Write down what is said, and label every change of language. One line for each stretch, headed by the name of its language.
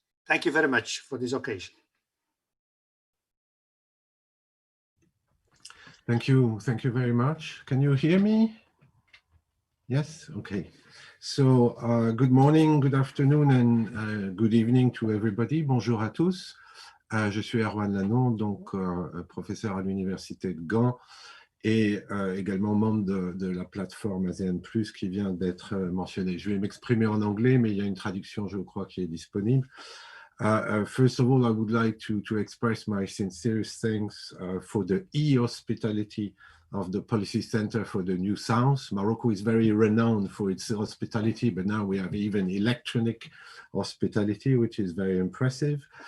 English: Thank you very much for this occasion. Thank you very much. Can you hear me? Yes, okay. So good morning, good afternoon, and good evening to everybody.
French: Bonjour à tous. Je suis Erwan Lannon, donc professeur à l'université de Gand et également membre de la plateforme ASEANplus qui vient d'être mentionnée. Je vais m'exprimer en anglais, mais il y a une traduction, je crois, qui est disponible.
English: First of all, I would like to express my sincerest thanks for the e-hospitality of the Policy Center for the New South. Morocco is very renowned for its hospitality, but now we have even electronic hospitality, which is very impressive.